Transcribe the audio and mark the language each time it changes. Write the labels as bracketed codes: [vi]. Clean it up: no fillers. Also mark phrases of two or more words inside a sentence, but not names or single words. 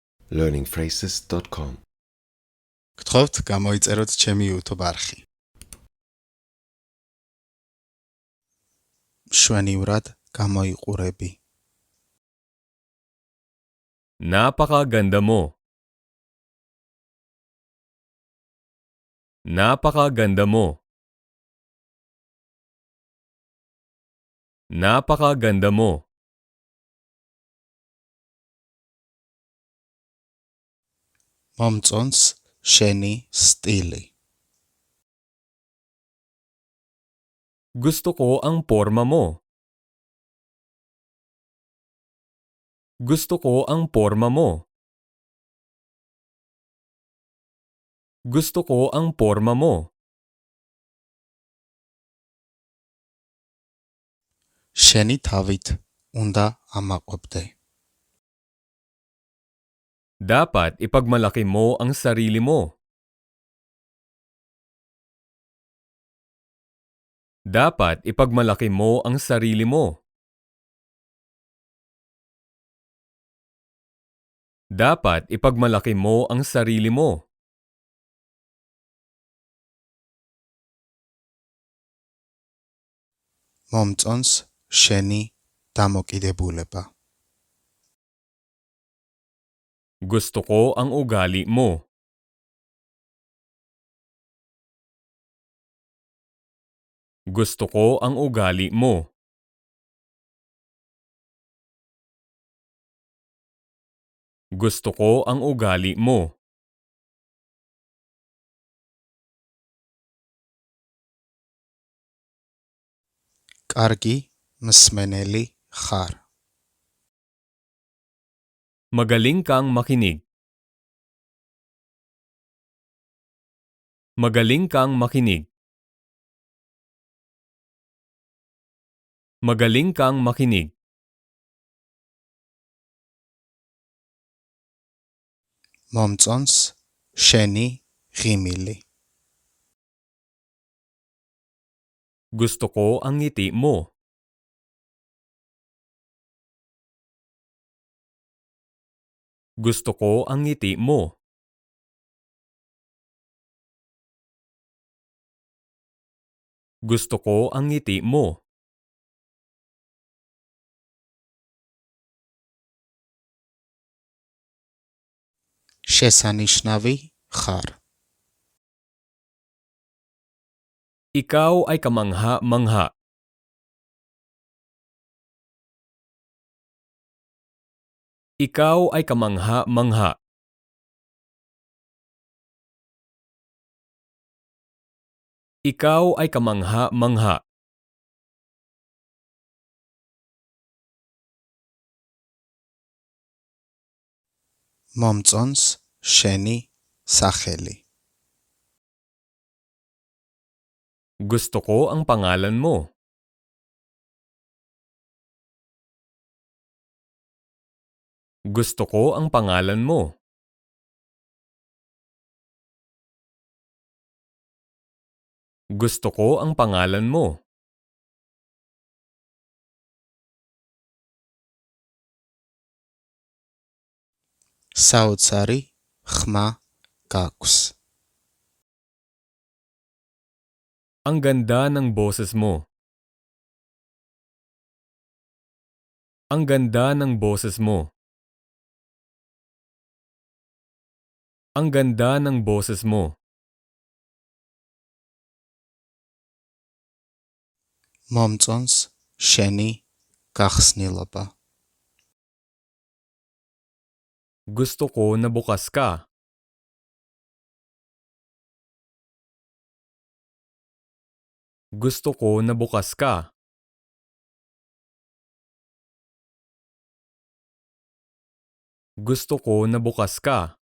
[ka] learningphrases.com. გთხოვთ გამოიწეროთ ჩემი YouTube არხი. მშვენივრად გამოიყურები. [tl] Napakaganda mo. Napakaganda mo. Napakaganda mo. [ka] მომწონს შენი სტილი. [tl] Gusto ko ang porma mo. Gusto ko ang porma mo. Gusto ko ang porma mo. [ka] შენი თავით უნდა ამაყობდე. [tl] Dapat ipagmalaki mo ang sarili mo. Dapat ipagmalaki mo ang sarili mo. Dapat ipagmalaki mo ang sarili mo. [ka] მომწონს შენი დამოკიდებულება. [tl] Gusto ko ang ugali mo. Gusto ko ang ugali mo. Gusto ko ang ugali mo. [ka] კარგი მსმენელი ხარ. [tl] Magaling kang makinig. Magaling kang makinig. Magaling kang makinig. [ka] მომწონს შენი ღიმილი. [tl] Gusto ko ang ngiti mo. Gusto ko ang ngiti mo. Gusto ko ang ngiti mo. [ka] შესანიშნავი ხარ. [tl] Ikaw ay kamangha-mangha. Ikaw ay kamangha-mangha. Ikaw ay kamangha-mangha. [ka] მომწონს შენი სახელი. [tl] Gusto ko ang pangalan mo. Gusto ko ang pangalan mo. Gusto ko ang pangalan mo. [ka] საოცარი ხმა გაქვს. [tl] Ang ganda ng boses mo. Ang ganda ng boses mo. Ang ganda ng boses mo. [ka] მომწონს შენი გახსნილობა. [tl] Gusto ko na bukas ka. Gusto ko na bukas ka. Gusto ko na bukas ka.